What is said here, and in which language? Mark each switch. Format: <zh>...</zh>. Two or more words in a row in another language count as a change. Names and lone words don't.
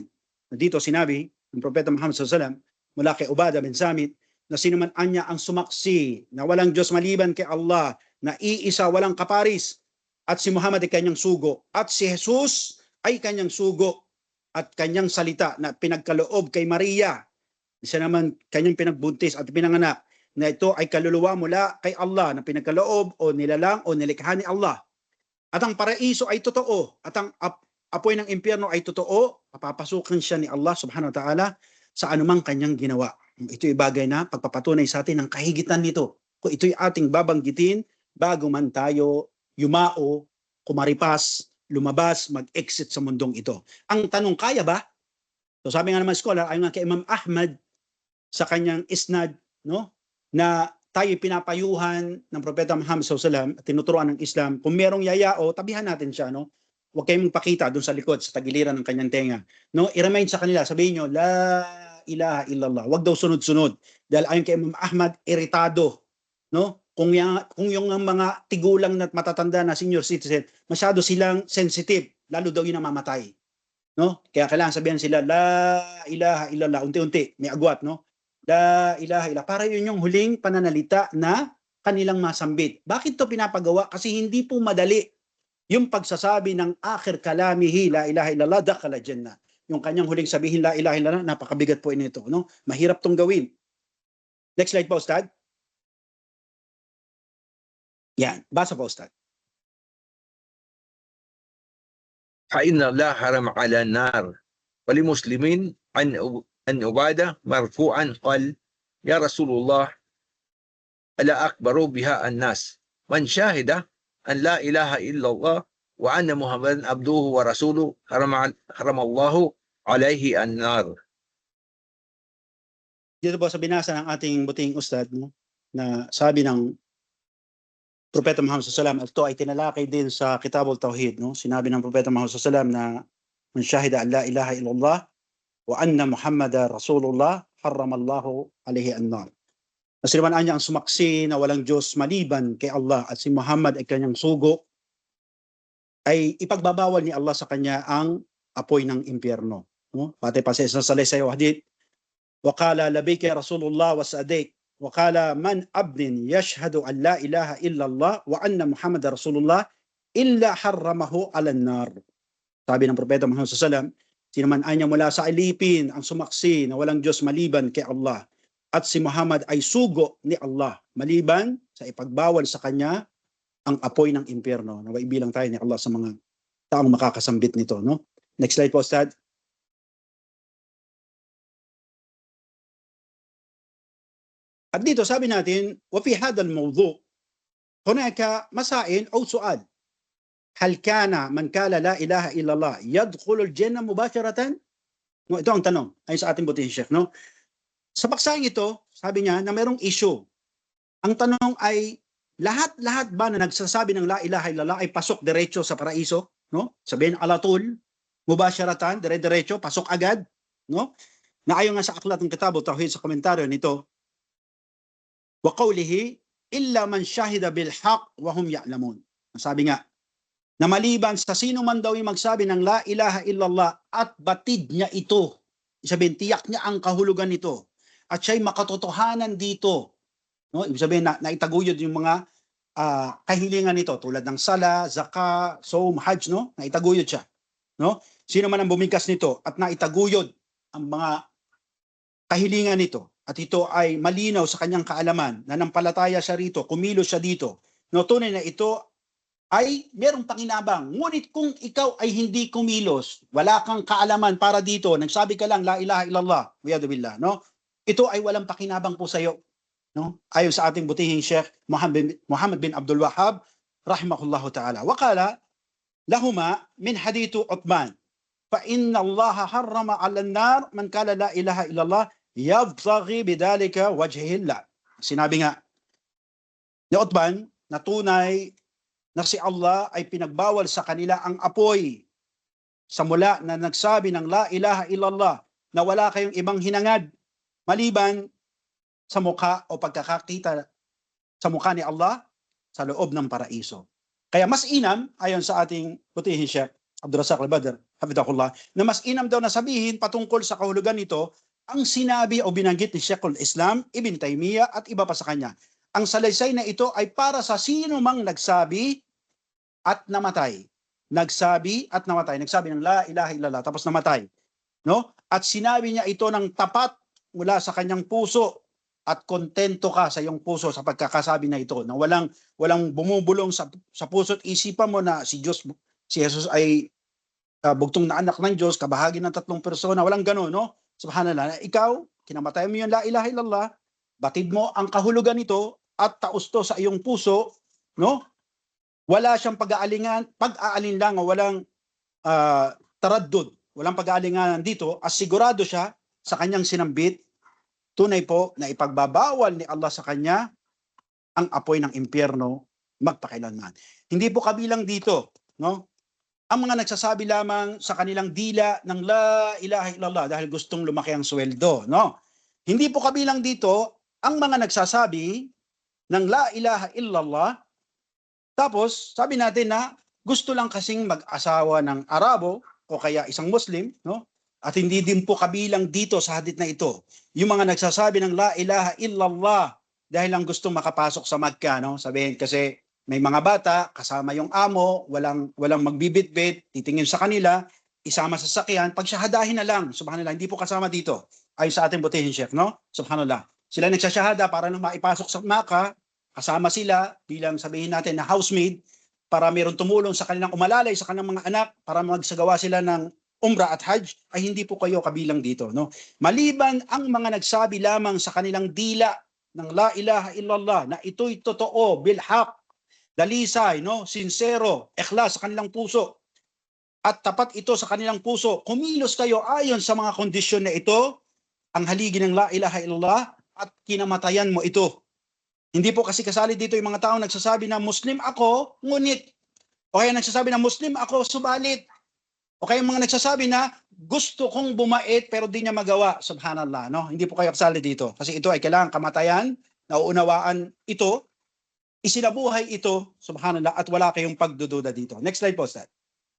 <tl>Dito sinabi ng Propeta Muhammad SAW mula kay Ubadah bin Samit na sino man anya ang sumaksi na walang Diyos maliban kay Allah, na iisa walang kaparis, at si Muhammad ay kanyang sugo, at si Jesus ay kanyang sugo, at kanyang salita na pinagkaloob kay Maria, siya naman kanyang pinagbuntis at pinanganak, na ito ay kaluluwa mula kay Allah na pinagkaloob o nilalang o nilikha ni Allah. At ang paraiso ay totoo, at ang apoy ng impyerno ay totoo, papapasukin siya ni Allah</tl> <ar>سبحانه وتعالى</ar> <tl>sa anumang kanyang ginawa. Ito'y bagay na pagpapatunay sa atin ng kahigitan nito. Kung ito'y ating babanggitin bago man tayo yumao, kumaripas, lumabas, mag-exit sa mundong ito. Ang tanong, kaya ba? So sabi nga naman scholar, ayon nga kay Imam Ahmad sa kanyang isnad, no, na tayo pinapayuhan ng Propeta Muhammad SAW at tinuturuan ng Islam, kung merong yayao, tabihan natin siya, no? Huwag kayong magpakita doon sa likod, sa tagiliran ng kanyang tenga. No? I-remind sa kanila, sabihin nyo,</tl> <ar>لا إله إلا الله.</ar> <tl>Huwag daw sunod-sunod. Dahil ayon kay Imam Ahmad, iritado. No? Kung yung mga tigulang na matatanda na</tl> <en>senior citizen,</en> <tl>masyado silang sensitive, lalo daw yun ang mamatay. No? Kaya kailangan sabihan sila,</tl> <ar>لا إله إلا الله.</ar> <tl>Unti-unti, may agwat. No?</tl> <ar>لا إله إلا الله.</ar> <tl>Para yun yung huling pananalita na kanilang masambit. Bakit to pinapagawa? Kasi hindi po madali yung pagsasabi ng</tl> <ar>آخر كلامه لا إله إلا الله دخل الجنة.</ar> <tl>Yung kanyang huling sabihin,</tl> <ar>لا إله إلا الله,</ar> <tl>napakabigat po ito. No? Mahirap tong gawin.</tl> <en>Next slide</en> <tl>po, Ustad. Yan, basa po, Ustad.</tl> <ar>فإن الله حرم على النار ولمسلمين عن عبادة مرفوعا قال يا رسول الله ألا أكبر بها الناس من شاهد أن لا إله إلا الله وأن محمدا عبده ورسوله حرم الله عليه النار.</ar> <tl>Dito po sa binasa ng ating buting Ustad, no, na sabi ng Propeta Muhammad SAW, ito ay tinalakay din sa Kitabul Tawhid. No? Sinabi ng Propeta Muhammad SAW na</tl> <ar>من شهد أن لا إله إلا الله وأن محمدا رسول الله حرم الله عليه النار.</ar> <tl>Nasiliman niya ang sumaksi na walang Diyos maliban kay Allah at si Muhammad ay kanyang sugo, ay ipagbabawal ni Allah sa kanya ang apoy ng impyerno. No? Pati pa sa isang salaysay o hadith,</tl> <ar>وقال لبيك يا رسول الله وسعديك وقال من عبد يشهد أن لا إله إلا الله وأن محمد رسول الله إلا حرمه على النار.</ar> <tl>Sabi ng Propeta Muhammad SAW, sino man anya mula sa alipin ang sumaksi na walang Diyos maliban kay Allah at si Muhammad ay sugo ni Allah maliban sa ipagbawal sa kanya ang apoy ng impyerno. Naway bilang tayo ni Allah sa mga taong makakasambit nito. No?</tl> <en>Next slide</en> <tl>po, Ustad. At dito sabi natin,</tl> <ar>وفي هذا الموضوع هناك مسائل أو سؤال. هل كان من قال لا إله إلا الله يدخل الجنة مباشرة؟</ar> <tl>No, ito ang tanong ay sa ating butihing Sheikh. No? Sa paksang ito, sabi niya na mayroong issue. Ang tanong ay, lahat ba na nagsasabi ng</tl> <ar>لا إله إلا الله</ar> <tl>ay pasok diretso sa paraiso? No? Sabihin alatul, mubasharatan, dire-diretso, pasok agad. No? Na ayon nga sa aklat ng Kitab Tauhid sa komentaryo nito,</tl> <ar>وقوله إلا من شهد بالحق وهم يعلمون.</ar> <tl>Sabi nga, na maliban sa sino man daw yung magsabi ng</tl> <ar>لا إله إلا الله</ar> <tl>at batid niya ito, sabihin tiyak niya ang kahulugan nito at siya'y makatotohanan dito. No? Ibig sabihin na itaguyod yung mga kahilingan nito tulad ng sala, zaka, saum, hajj, no? Na itaguyod siya. No? Sino man ang bumigkas nito at naitaguyod ang mga kahilingan nito at ito ay malinaw sa kanyang kaalaman, nanampalataya siya rito, kumilos siya dito. No, tunay na ito ay merong pakinabang. Ngunit kung ikaw ay hindi kumilos, wala kang kaalaman para dito, nagsabi ka lang</tl> <ar>لا إله إلا الله والعياذ بالله,</ar> <tl>no? Ito ay walang pakinabang po sa iyo, no? Ayon sa ating butihing Sheikh Muhammad bin Abdul Wahhab</tl> <ar>رحمه الله تعالى. وقال لهما من حديث عثمان فإن الله حرم على النار من قال لا إله إلا الله يبتغي بذلك وجه الله.</ar> <tl>Sinabi nga ni Uthman na tunay na si Allah ay pinagbawal sa kanila ang apoy sa mula na nagsabi ng</tl> <ar>لا إله إلا الله</ar> <tl>na wala kayong ibang hinangad maliban sa mukha o pagkakakita sa mukha ni Allah sa loob ng paraiso. Kaya mas inam, ayon sa ating butihing Sheikh Abdul Razak Al-Badr, hafidhahullah, na mas inam daw na sabihin patungkol sa kahulugan nito ang sinabi o binanggit ni Sheikhul Islam, Ibn Taymiyyah at iba pa sa kanya. Ang salaysay na ito ay para sa sino mang nagsabi at namatay. Nagsabi at namatay. Nagsabi ng</tl> <ar>لا إله إلا الله</ar> <tl>tapos namatay. No? At sinabi niya ito ng tapat mula sa kanyang puso at kontento ka sa iyong puso sa pagkakasabi na ito na walang bumubulong sa puso at isipan mo na si Jesus ay bugtong na anak ng Diyos, kabahagi ng tatlong persona, walang gano'n, no? Subhanallah. Ikaw, kinamatay mo yung</tl> <ar>لا إله إلا الله,</ar> <tl>batid mo ang kahulugan nito at tausto sa iyong puso, no? Wala siyang pag-aalinlang o walang taraddud, walang pag-aalingan dito, asigurado siya sa kanyang sinambit, tunay po na ipagbabawal ni Allah sa kanya ang apoy ng impyerno magpakailanman. Hindi po kabilang dito, no? Ang mga nagsasabi lamang sa kanilang dila ng</tl> <ar>لا إله إلا الله</ar> <tl>dahil gustong lumaki ang sweldo, no? Hindi po kabilang dito ang mga nagsasabi ng</tl> <ar>لا إله إلا الله</ar> <tl>tapos sabi natin na gusto lang kasing mag-asawa ng Arabo o kaya isang Muslim, no? At hindi din po kabilang dito sa hadith na ito yung mga nagsasabi ng</tl> <ar>لا إله إلا الله</ar> <tl>dahil lang gusto makapasok sa Makkah, no? Sabihin kasi may mga bata kasama yung amo, walang magbibitbit, titingin sa kanila, isama sa sakyan, pagsyahadahin na lang. Subhanallah, hindi po kasama dito. Ayon sa ating butihin Sheikh, no? Subhanallah. Sila nagsasyahada para nung maipasok sa Makkah, kasama sila bilang sabihin natin na housemaid para mayroong tumulong sa kanilang umalalay sa kanilang mga anak para magsagawa sila ng umrah at hajj, ay hindi po kayo kabilang dito, no? Maliban ang mga nagsabi lamang sa kanilang dila ng</tl> <ar>لا إله إلا الله</ar> <tl>na ito'y totoo, bilhaq, dalisay, no? Sincero, ikhlas sa kanilang puso at tapat ito sa kanilang puso, kumilos kayo ayon sa mga kondisyon na ito, ang haligi ng</tl> <ar>لا إله إلا الله</ar> <tl>at kinamatayan mo ito. Hindi po kasi kasali dito yung mga taong nagsasabi na Muslim ako, ngunit. O kaya nagsasabi na Muslim ako, subalit. O kaya yung mga nagsasabi na gusto kong bumait pero di niya magawa. Subhanallah, no? Hindi po kayo kasali dito. Kasi ito ay kailangan kamatayan, nauunawaan ito, isinabuhay ito, subhanallah, at wala kayong pagdududa dito.</tl>